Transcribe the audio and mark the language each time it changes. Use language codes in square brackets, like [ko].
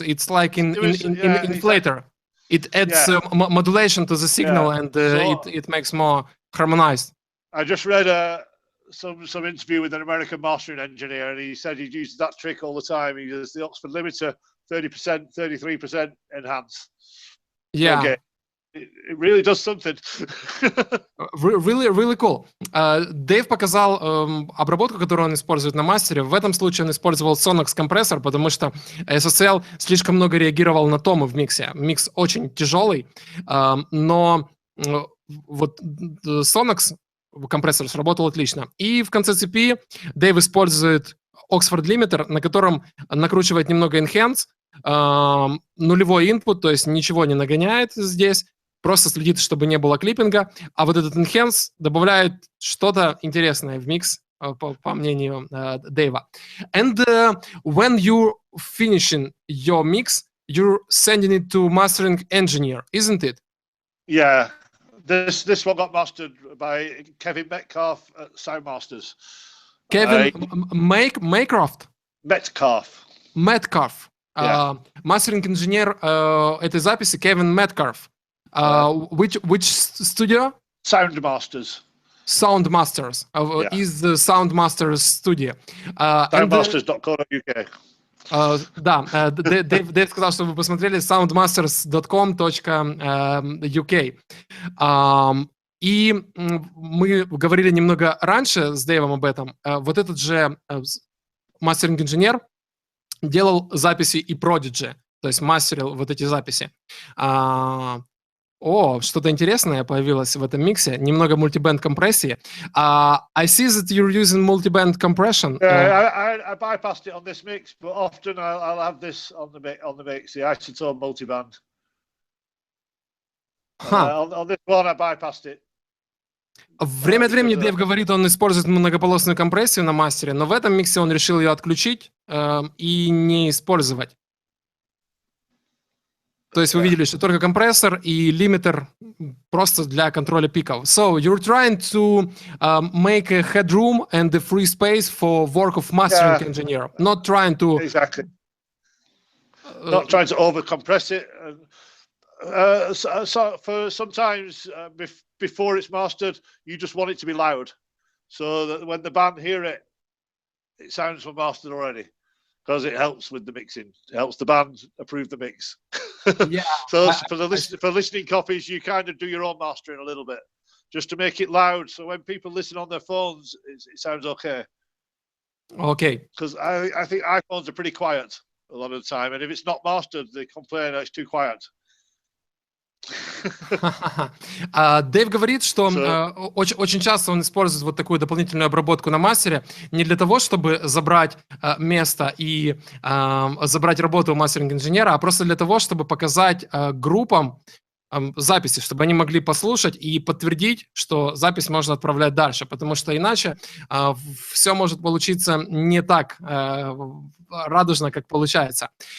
[en] It's like in inflator. It adds modulation to the signal, and it makes more harmonized. I just read some interview with an American mastering engineer, and he said he uses that trick all the time. He uses the Oxford limiter 30%, 33% enhance. Yeah. Okay. It really does something. Really cool. [ru] Дэйв показал обработку, которую он использует на мастере. В этом случае он использовал Sonox компрессор, потому что SSL слишком много реагировал на томы в миксе. Микс очень тяжелый, но вот Sonox компрессор сработал отлично. И в конце цепи Дэйв использует Oxford Limiter, на котором накручивает немного enhance, нулевой input, то есть ничего не нагоняет здесь, просто следит, чтобы не было клиппинга, а вот этот enhance добавляет что-то интересное в микс, по мнению Дэйва. [en] And when you're finishing your mix, you're sending it to mastering engineer, isn't it? Yeah, this one got mastered by Kevin Metcalf at Soundmasters. Kevin Maycroft? Metcalf. [ru] Мастеринг инженер этой записи Кевин Metcalf. [en] Which studio? Soundmasters. Is the Soundmasters studio. Soundmasters.co.uk. [ru] Да, Дэйв сказал, что вы посмотрели soundmasters.com.uk. И мы говорили немного раньше с Дэйвом об этом. Вот этот же мастеринг-инженер делал записи и Prodigy, то есть мастерил вот эти записи. Что-то интересное появилось в этом миксе. Немного мультибэнд компрессии. [en] I see that you're using multiband compression. I bypassed it on this mix, but often I'll have this on the mix, the isotone multiband. On this one, I bypassed it. [ru] Время от времени Дэйв говорит, он использует многополосную компрессию на мастере, но в этом миксе он решил ее отключить и не использовать. То есть вы видели, что только компрессор и лимитер просто для контроля пиков. [en] So you're trying to make a headroom and the free space for work of mastering engineer, not trying to exactly. Not trying to over-compress it. So for sometimes before it's mastered, you just want it to be loud, so that when the band hear it, it sounds mastered already, because it helps with the mixing. It helps the band approve the mix. Yeah. So for listening copies, you kind of do your own mastering a little bit, just to make it loud. So when people listen on their phones, it sounds okay. Okay. Because I think iPhones are pretty quiet a lot of the time, and if it's not mastered, they complain that it's too quiet. [ru] Дэйв говорит, что очень часто он использует вот такую дополнительную обработку на мастере не для того, чтобы забрать место и забрать работу у мастеринг-инженера, а просто для того, чтобы показать группам записи, чтобы они могли послушать и подтвердить, что запись можно отправлять дальше, потому что иначе все может получиться не так радужно, как получается.